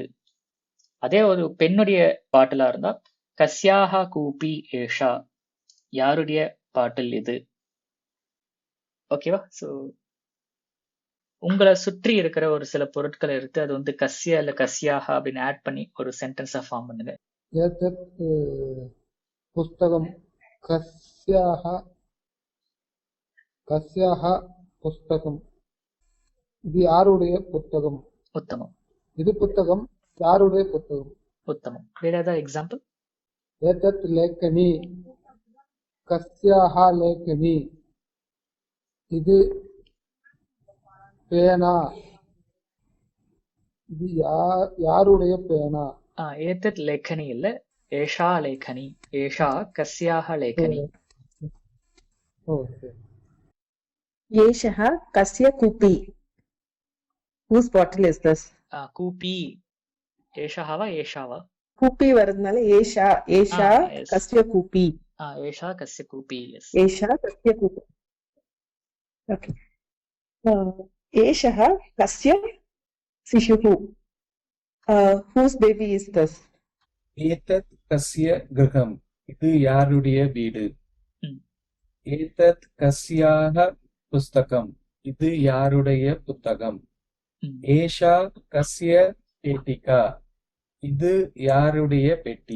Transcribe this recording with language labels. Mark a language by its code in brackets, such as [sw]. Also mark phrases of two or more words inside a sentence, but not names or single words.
[ta] அதே ஒரு பெண்ணுடைய பாட்டிலா இருந்தா [sa] कस्याः कूपी एषा [ta] யாருடைய பாட்டில் இது. ஓகேவா? ஸோ உங்களை சுற்றி இருக்கிற ஒரு சில பொருட்களை எடுத்து அது வந்து கஸ்ய இல்ல கஸ்யாக அப்படின்னு ஆட் பண்ணி ஒரு சென்டென்ஸா ஃபார்ம் பண்ணுங்க. [sa] एतत् पुस्तकं कस्याः कस्याः पुस्तकम् [ta] இது யாருடைய புத்தகம்? உத்தமம், இது புத்தகம் யாருடைய புத்தகம்? உத்தமம். வேற ஏதாவது எக்ஸாம்பிள்? [sa] एतत् लेखनी कस्याः लेखनी [ta] இது பேனா இது யாருடைய பேனா? [sa] एतत् लेखनी இல்ல, एषा लेखनी. एषा कस्याः लेखनी. [ta] ஓகே. [sa] एषः कस्य कूपी? [en] Whose bottle is this? [ta] கூப்பி. ஏஷாவா ஏஷாவா? कूपी வரதுனால ஏஷா ஏஷா yes. [sa] कस्य कूपी. एषा कस्य कूपी. எஸ். एषा कस्य कूपी. ஓகே. एषः कस्य शिशुः? [en] Whose baby is this? [sa] एतत् कस्य गृहम्. [ta] இது யாருடைய வீடு? ம். [sa] एतत् कस्याः पुस्तकम्. [ta] இது யாருடைய புத்தகம்? ம். [sa] एषा कस्य पेटिका. [ta] இது யாருடைய பெட்டி?